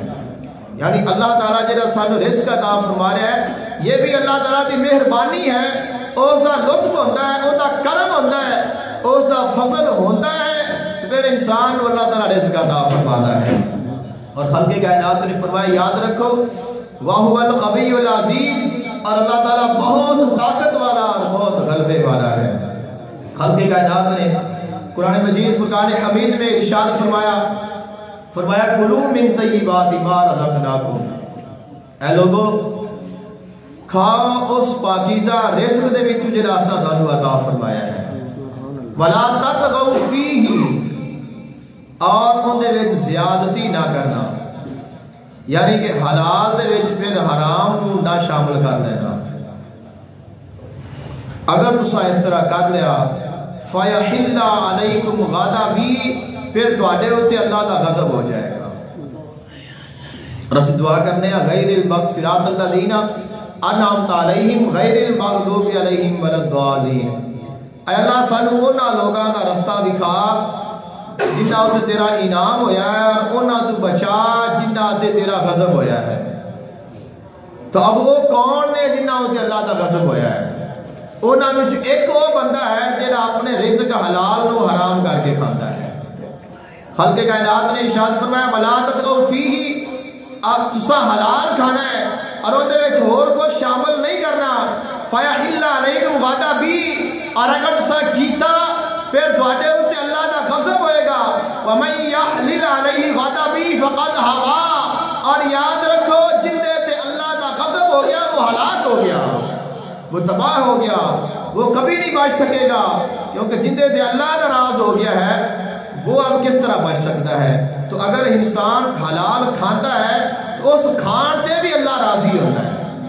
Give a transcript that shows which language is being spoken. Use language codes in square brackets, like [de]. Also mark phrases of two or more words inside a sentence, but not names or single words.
[ur] یعنی اللہ تعالیٰ جہاں سانو رزق عطا فرما رہا ہے یہ بھی اللہ تعالیٰ کی مہربانی ہے. اس کا لطف ہوتا ہے, اس کا کرم ہوتا ہے, اس کا فضل ہوتا ہے, پھر انسان کو اللہ تعالیٰ رزق عطا فرماتا ہے. اور خلق کائنات نے فرمایا یاد رکھو [ar] وَهُوَ الْقَوِيُّ الْعَزِيزُ, [ur] اور اللہ تعالیٰ بہت طاقت والا اور بہت غلبے والا ہے. خلق کائنات نے قرآن مجید فرقان حمید میں ارشاد فرمایا [ar] کلوا من طیبات ما رزقناکم, [pa] اے لوگو کھاؤ اس پاکیزہ رزق دے وچ جڑا اساں تانوں عطا فرمایا ہے. [ar] ولا تطغوا فیہ, [pa] اور ان دے وچ زیادتی نہ کرنا, یعنی کہ حلال دے وچ پھر حرام کو نہ شامل کر دینا. اگر تساں اس طرح کر لیا [ar] فَيَحِلَّ عَلَيْكُمْ غَضَبِي, [pa] پھر تواڈے اوتے اللہ دا غضب ہو جائے گا. اور اسیں دعا کرنے ہیں [ar] غیر المغضوب صراط الذین انعمت علیہم غیر المغضوب علیہم ولا الضالین. [pa] اے اللہ سانو انہاں لوگاں دا رستہ دکھا جنہاں تے تیرا انعام ہویا ہے, اور انہاں تو بچا جنہاں تے تیرا غضب ہویا ہے. تو اب وہ کون نے جنہاں تے اللہ دا غضب ہویا ہے؟ انہاں وچ ایک وہ بندہ ہے جڑا اپنے رزق حلال نو حرام کر کے کھاندا ہے. خلق کائنات نے ارشاد فرمایا [ar] ولا تطغوا فیہ, [pa] اب تساں حلال کھانا ہے اور اون دے وچ ہور کچھ شامل نہیں کرنا. [ar] فَيَحِلَّ عَلَيْكُمْ غَضَبِي, [pa] اور اگر تساں کیتا پھر تواڈے اوتے اللہ دا غضب ہوئے گا. [ar] وَمَن يَحْلِلْ عَلَيْهِ غَضَبِي فَقَدْ هَوَىٰ, [ur] اور یاد رکھو جن دے تے اللہ دا غضب ہو گیا وہ ہلاک ہو گیا, وہ تباہ ہو گیا, وہ کبھی نہیں بچ سکے گا. کیونکہ جن دے تے اللہ ناراض ہو گیا ہے وہ اب کس طرح بچ سکتا ہے؟ تو اگر انسان حلال کھاتا ہے تو اس کھان تے بھی اللہ راضی ہوتا ہے.